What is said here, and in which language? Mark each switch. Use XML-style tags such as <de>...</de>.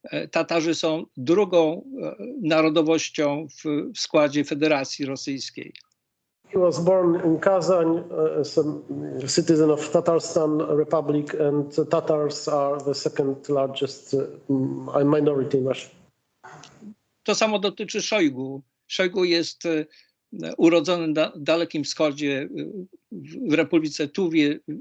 <pl>Tatarzy są drugą narodowością w składzie Federacji Rosyjskiej.</pl> <en>He was born in Kazan as a citizen of Tatarstan Republic, and Tatars are the second largest minority in Russia.</en> <pl>To samo dotyczy Szojgu. Szojgu jest urodzony na Dalekim Wschodzie, w Republice Tuwie.</pl>